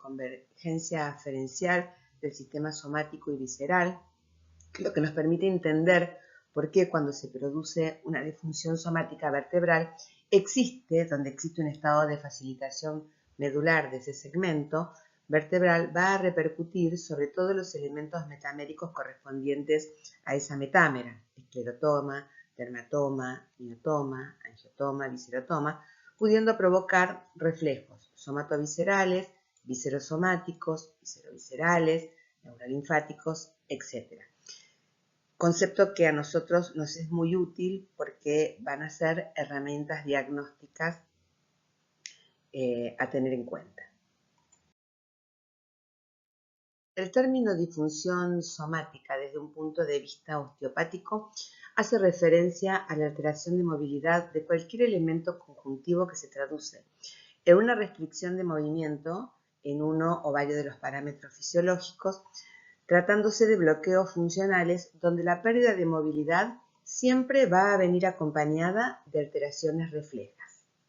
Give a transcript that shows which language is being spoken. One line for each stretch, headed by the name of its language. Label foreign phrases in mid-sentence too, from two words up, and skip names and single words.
Spanish: convergencia aferencial del sistema somático y visceral, lo que nos permite entender por qué cuando se produce una disfunción somática vertebral donde existe un estado de facilitación medular de ese segmento vertebral, va a repercutir sobre todos los elementos metaméricos correspondientes a esa metámera: esclerotoma, dermatoma, miotoma, angiotoma, viscerotoma, pudiendo provocar reflejos somatoviscerales, viscerosomáticos, visceroviscerales, neurolinfáticos, etc. Concepto que a nosotros nos es muy útil porque van a ser herramientas diagnósticas a tener en cuenta. El término disfunción somática desde un punto de vista osteopático hace referencia a la alteración de movilidad de cualquier elemento conjuntivo que se traduce en una restricción de movimiento en uno o varios de los parámetros fisiológicos, tratándose de bloqueos funcionales donde la pérdida de movilidad siempre va a venir acompañada de alteraciones reflejas.